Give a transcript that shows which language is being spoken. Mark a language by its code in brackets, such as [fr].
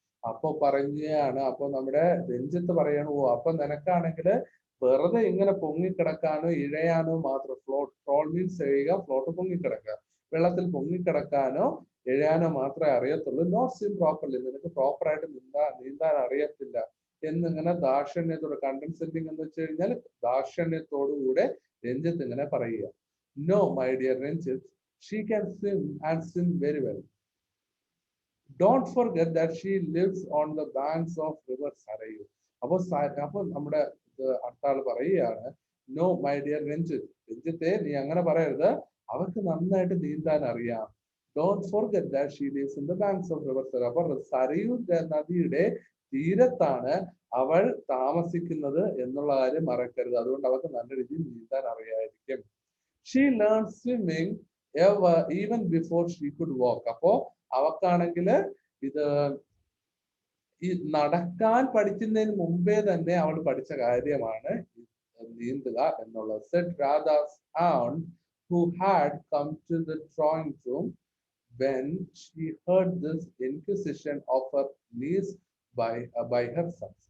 [ml] അപ്പൊ പറയുകയാണ്, അപ്പൊ നമ്മുടെ രഞ്ജിത്ത് പറയണു, ഓ അപ്പൊ നിനക്കാണെങ്കിൽ വെറുതെ ഇങ്ങനെ പൊങ്ങിക്കിടക്കാനോ ഇഴയാനോ മാത്രം, ട്രോൾ മീൻസ് ചെയ്യുക, ഫ്ലോട്ട് പൊങ്ങിക്കിടക്കുക, വെള്ളത്തിൽ പൊങ്ങിക്കിടക്കാനോ എഴയാനോ മാത്രമേ അറിയത്തുള്ളൂ, [en] not swim properly, [ml] നിനക്ക് പ്രോപ്പറായിട്ട് നീന്താൻ അറിയത്തില്ല എന്നിങ്ങനെ ദാക്ഷിണ്യത്തോട്, കണ്ടൻസെന്റിങ് എന്ന് വെച്ച് കഴിഞ്ഞാൽ ദാക്ഷിണ്യത്തോടുകൂടെ രഞ്ജിത്ത് ഇങ്ങനെ പറയുക. [en] No my dear Ranjith, she can swim and swim very well. Don't forget that she lives on the banks of river Sarayu. [ml] അപ്പൊ നമ്മുടെ അടുത്താൾ പറയുകയാണ്, [en] no my dear [ml] രഞ്ജിത്ത്, രഞ്ജിത്തെ നീ അങ്ങനെ പറയരുത്, അവർക്ക് നന്നായിട്ട് നീന്താൻ അറിയാം. [en] Don't forget that she lives in the banks of river Sarayu. [ml] അപ്പൊ സരയു നദിയുടെ തീരത്താണ് അവൾ താമസിക്കുന്നത് എന്നുള്ള കാര്യം മറക്കരുത്. അതുകൊണ്ട് അവർക്ക് നല്ല രീതിയിൽ നീന്താൻ അറിയായിരിക്കും. [en] She learn swimming even before she could walk. [ml] അപ്പോ അവക്കാണെങ്കിൽ ഇത് ഈ നടക്കാൻ പഠിക്കുന്നതിന് മുമ്പേ തന്നെ അവൾ പഠിച്ച കാര്യമാണ് നീന്തുക എന്നുള്ളത്. [en] Said Radha's aunt, who had come to the drawing room when she heard this inquisition of her niece by her sons.